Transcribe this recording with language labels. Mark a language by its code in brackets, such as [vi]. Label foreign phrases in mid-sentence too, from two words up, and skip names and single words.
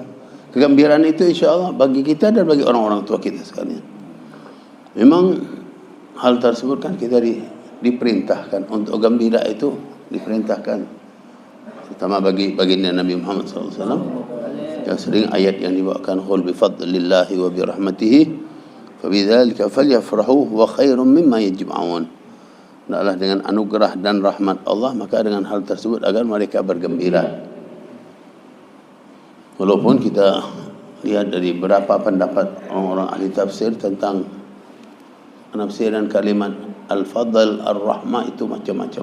[id] Kegembiraan itu [ar] إن شاء الله [id] bagi kita dan bagi orang-orang tua kita sekalian. Memang hal tersebut kan kita diperintahkan untuk gembira, itu diperintahkan, terutama bagi baginda Nabi Muhammad SAW. Yang sering ayat yang dibawakan, [ar] قل بفضل الله وبرحمته فبذلك فليفرحوا وخير مما يجمعون. [id] adalah dengan anugerah dan rahmat Allah, maka dengan hal tersebut agar mereka bergembira. Walaupun kita lihat dari beberapa pendapat orang-orang ahli tafsir tentang penafsiran kalimat [ar] الفضل، الرحمة [id] itu macam-macam.